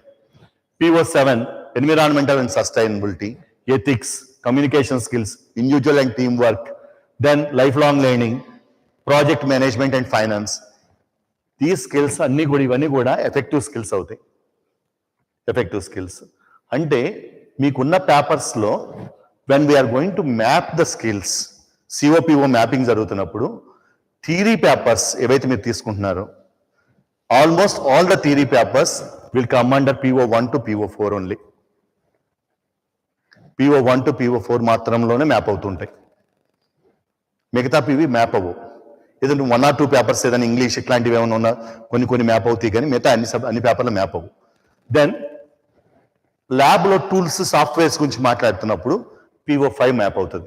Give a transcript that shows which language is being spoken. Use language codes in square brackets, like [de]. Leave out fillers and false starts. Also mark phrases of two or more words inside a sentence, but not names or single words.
[en] PO7 environmental and sustainability, ethics, communication skills, individual and team work, then lifelong learning, project management and finance. [te] ఈ స్కిల్స్ అన్ని కూడా, ఇవన్నీ కూడా [en] effective skills [te] అవుతాయి. [en] effective skills [te] అంటే మీకున్న పేపర్స్లో [en] when we're going to map the skills, COPO mapping జరుగుతున్నప్పుడు theory papers [te] ఏవైతే మీరు తీసుకుంటున్నారో, [en] almost all the theory papers will come under PO1 to PO4 only. [te] PO1 to PO4 మాత్రంలోనే మ్యాప్ అవుతుంటాయి, మిగతా PV మ్యాప్ అవ్వవు. ఏదంటే 1 or 2 పేపర్స్ ఏదైనా ఇంగ్లీష్ ఇట్లాంటివి ఏమైనా ఉన్నా కొన్ని మ్యాప్ అవుతాయి, కానీ మిగతా అన్ని పేపర్లు మ్యాప్ అవ్వవు. దెన్ ల్యాబ్లో టూల్స్, సాఫ్ట్వేర్స్ గురించి మాట్లాడుతున్నప్పుడు PO5 మ్యాప్ అవుతుంది.